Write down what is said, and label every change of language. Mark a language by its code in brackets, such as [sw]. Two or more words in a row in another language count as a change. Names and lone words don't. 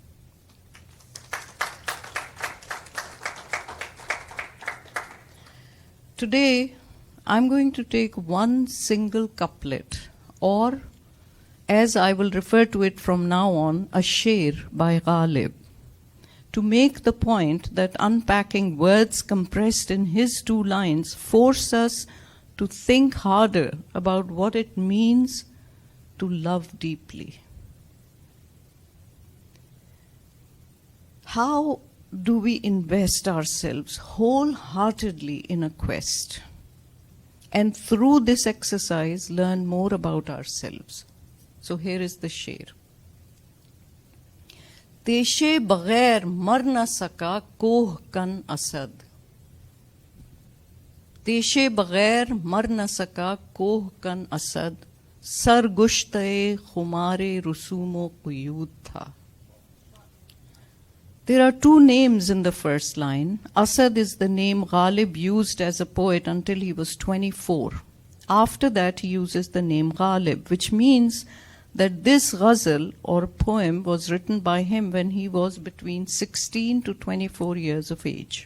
[en] Today, I'm going to take one single couplet, or as I will refer to it from now on, a sher by Ghalib, to make the point that unpacking words compressed in his 2 lines force us to think harder about what it means to love deeply. How do we invest ourselves wholeheartedly in a quest, and through this exercise learn more about ourselves? So here is the sher. [ur] تیشے بغیر مر نہ سکا کوہ کن اسد. تیشے بغیر مر نہ سکا کوہ کن اسد. سر گشتہ خمار رسوم و قیود تھا. [en] There are 2 names in the first line. Asad is the name Ghalib used as a poet until he was 24. After that, he uses the name Ghalib, which means that this ghazal or poem was written by him when he was between 16 to 24 years of age.